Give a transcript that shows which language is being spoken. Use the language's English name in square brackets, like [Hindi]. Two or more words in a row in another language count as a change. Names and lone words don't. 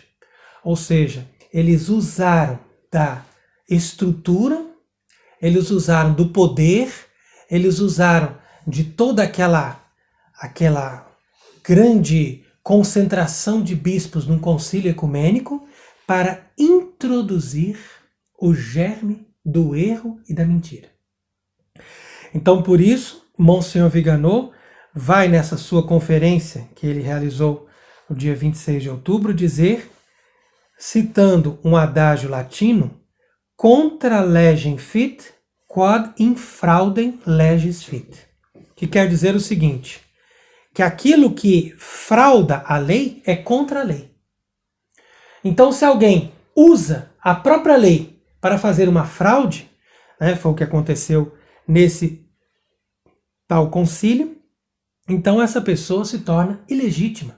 [Portuguese] Ou seja, eles usaram da estrutura, eles usaram do poder, eles usaram de toda aquela grande concentração de bispos num concílio ecumênico para introduzir o germe do erro e da mentira. Então, por isso, Monsenhor Viganò vai nessa sua conferência que ele realizou no dia 26 de outubro dizer, citando um adágio latino, [Latin] contra legem fit, quod infraudem legis fit, [Portuguese] que quer dizer o seguinte, que aquilo que frauda a lei é contra a lei. Então, se alguém usa a própria lei para fazer uma fraude, né, foi o que aconteceu nesse tal concílio, então essa pessoa se torna ilegítima.